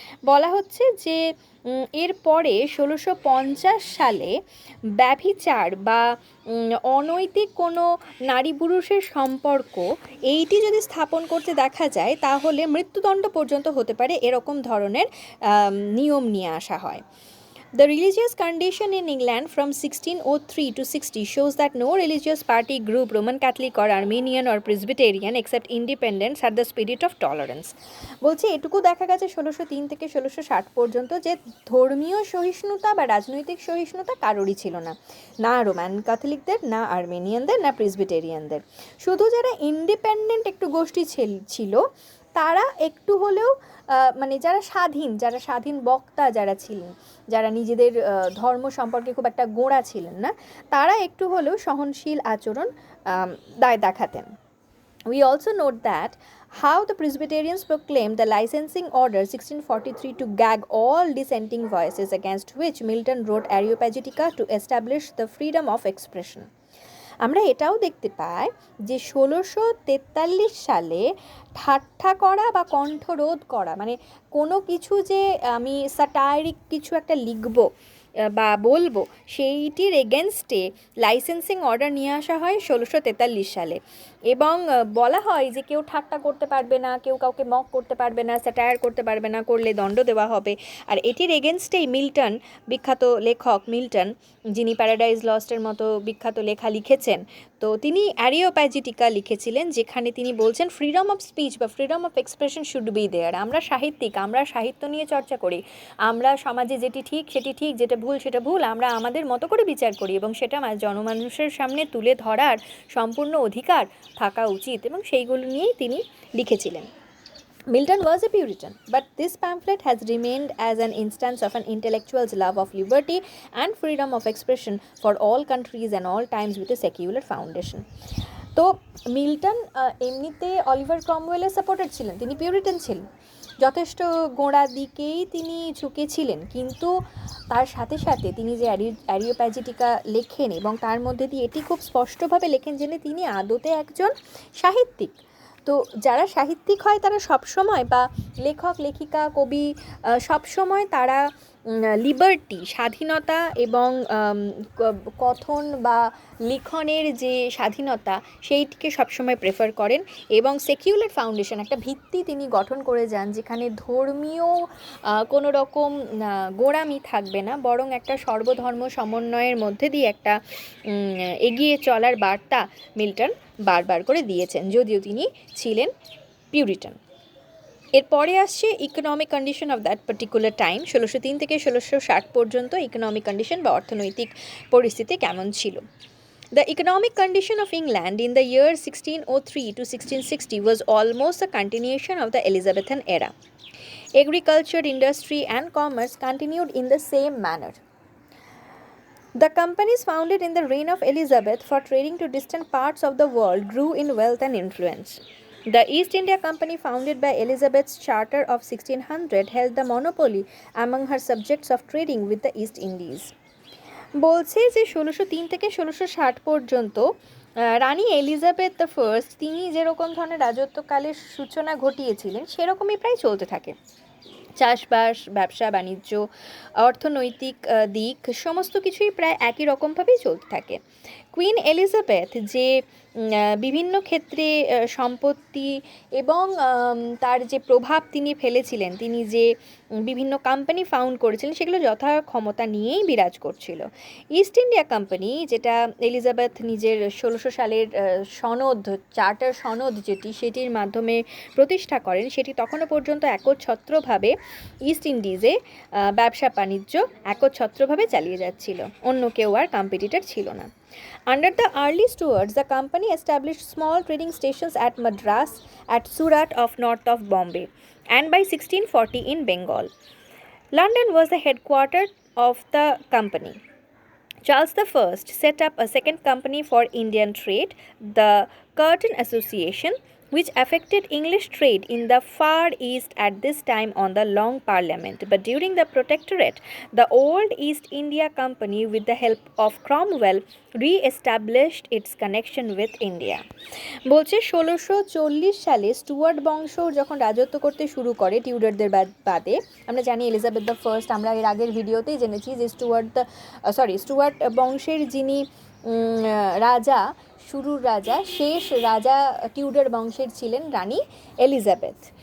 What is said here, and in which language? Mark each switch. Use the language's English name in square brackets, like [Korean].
[Bangla] বলা হচ্ছে যে এরপরে 1650 সালে ব্যভিচার বা অনৈতিক কোনো নারী পুরুষের সম্পর্ক এইটি যদি স্থাপন করতে দেখা যায় তাহলে মৃত্যুদণ্ড পর্যন্ত হতে পারে, এরকম ধরনের নিয়ম নিয়ে আসা হয়। [English] The religious condition in England from 1603 to 60 shows that no religious party group, Roman Catholic or Armenian or Presbyterian, except independents, had the spirit of tolerance. [Bangla] বলছে এটুকু দেখা গেছে 1603 থেকে 1660 পর্যন্ত যে ধর্মীয় সহিষ্ণুতা বা রাজনৈতিক সহিষ্ণুতা কারোরই ছিল না, না রোমান ক্যাথলিকদের, না আর্মেনিয়ানদের, না প্রেসবিটেরিয়ানদের। শুধু যারা ইন্ডিপেন্ডেন্ট একটু গোষ্ঠী ছিল তারা একটু হলেও মানে যারা স্বাধীন বক্তা যারা ছিলেন, যারা নিজেদের ধর্ম সম্পর্কে খুব একটা গোঁড়া ছিলেন না, তারা একটু হলেও সহনশীল আচরণ দেখাতেন। [English] We also note that how the Presbyterians proclaimed the licensing order 1643 to gag all dissenting voices, against which Milton wrote Areopagitica to establish the freedom of expression. [Bangla] আমরা এটাও দেখতে পাই যে 1643 সালে ঠাট্টা করা বা কণ্ঠরোধ করা, মানে কোনো কিছু যে আমি স্যাটাইরিক কিছু একটা লিখব বা বলবো, সেইটির এগেনস্টে লাইসেন্সিং অর্ডার নিয়ে আসা হয় 1643 সালে। এবং বলা হয় যে কেউ ঠাট্টা করতে পারবে না, কেউ কাউকে মক করতে পারবে না, স্যাটায়ার করতে পারবে না, করলে দণ্ড দেওয়া হবে। আর এটির এগেনস্টেই মিল্টন, বিখ্যাত লেখক মিল্টন, যিনি প্যারাডাইজ লস্টের মতো বিখ্যাত লেখা লিখেছেন, তো তিনি অ্যারিওপ্যাজিটিকা লিখেছিলেন, যেখানে তিনি বলছেন [English] freedom of speech [Bangla] বা [English] Freedom of expression should be there. [Bangla] আমরা সাহিত্যিক, আমরা সাহিত্য নিয়ে চর্চা করি, আমরা সমাজে যেটি ঠিক সেটি ঠিক, যেটা ভুল সেটা ভুল, আমরা আমাদের মতো করে বিচার করি এবং সেটা জনমানুষের সামনে তুলে ধরার সম্পূর্ণ অধিকার থাকা উচিত, এবং সেইগুলো নিয়েই তিনি লিখেছিলেন। [English] Milton was a Puritan, but this pamphlet has remained as an instance of an intellectual's love of liberty and freedom of expression for all countries and all times with a secular foundation. [Bangla] তো Milton এমনিতে Oliver ক্রমওয়েলের supporter ছিলেন, তিনি Puritan ছিলেন, যথেষ্ট গোঁড়া দিকেই তিনি ঝুঁকেছিলেন, কিন্তু তার সাথে সাথে তিনি যে অ্যারিওপ্যাজিটিকা লেখেন এবং তার মধ্যে দিয়ে এটি খুব স্পষ্টভাবে লেখেন যে তিনি আদতে একজন সাহিত্যিক। তো যারা সাহিত্যিক হয় তারা সবসময়, বা লেখক লেখিকা কবি সবসময় তারা লিবার্টি, স্বাধীনতা এবং কথন বা লিখনের যে স্বাধীনতা সেইটিকে সবসময় প্রেফার করেন, এবং সেকিউলার ফাউন্ডেশন একটা ভিত্তি তিনি গঠন করে যান যেখানে ধর্মীয় কোনো রকম গোঁড়ামি থাকবে না, বরং একটা সর্বধর্ম সমন্বয়ের মধ্যে দিয়ে একটা এগিয়ে চলার বার্তা মিল্টন বারবার করে দিয়েছেন, যদিও তিনি ছিলেন পিউরিটান। এরপরে আসছে [English] economic condition of that particular time, [Bangla] 1603 থেকে 1660 পর্যন্ত ইকোনমিক কন্ডিশন বা অর্থনৈতিক পরিস্থিতি কেমন ছিল। [English] The economic condition of England in the year 1603 to 1660 was almost a continuation of the Elizabethan era. Agriculture, industry and commerce continued in the same manner. The companies founded in the reign of Elizabeth for trading to distant parts of the world grew in wealth and influence. The East India Company, founded by Elizabeth's Charter of 1600, held the monopoly among her subjects of trading with the East Indies. [Bangla] বলছে যে 1603 থেকে 1660 পর্যন্ত রানী Elizabeth the first তিনি যেরকম ধরনের রাজত্বকালের সূচনা ঘটিয়েছিলেন সেরকমই প্রায় চলতে থাকে। চাষবাস, ব্যবসা বাণিজ্য, অর্থনৈতিক দিক সমস্ত কিছুই প্রায় একই রকমভাবেই চলতে থাকে। কুইন এলিজাবেথ যে বিভিন্ন ক্ষেত্রে সম্পত্তি এবং তার যে প্রভাব তিনি ফেলেছিলেন, তিনি যে বিভিন্ন কোম্পানি ফাউন্ড করেছিলেন, সেগুলো যথা ক্ষমতা নিয়েই বিরাজ করছিল। ইস্ট ইন্ডিয়া কোম্পানি, যেটা এলিজাবেথ নিজের 1600 সালের সনদ, চার্টার সনদ যেটি, সেটির মাধ্যমে প্রতিষ্ঠা করেন, সেটি তখনও পর্যন্ত একচ্ছত্রভাবে ইস্ট ইন্ডিজে ব্যবসা বাণিজ্য একচ্ছত্রভাবে চালিয়ে যাচ্ছিল, অন্য কেউ আর কম্পিটিটর ছিল না। [English] Under the early Stuarts, the company established small trading stations at Madras, at Surat of north of Bombay, and by 1640 in Bengal. London was the headquarters of the company. Charles I set up a second company for Indian trade, the Curtain Association, which affected English trade in the Far East at this time on the Long Parliament. But during the Protectorate, the old East India Company, with the help of Cromwell, re-established its connection with India. [Bangla] বলছে 1640 সালে Stewart বংশ যখন রাজত্ব করতে শুরু করে টিউডারদের বাদে, আমরা জানি এলিজাবেথ দ্য ফার্স্ট, আমরা এর আগের ভিডিওতেই জেনেছি যে স্টুয়ার্ট বংশের যিনি রাজা, শুরুর রাজা, শেষ রাজা টিউডার বংশের ছিলেন রানী এলিজাবেথ।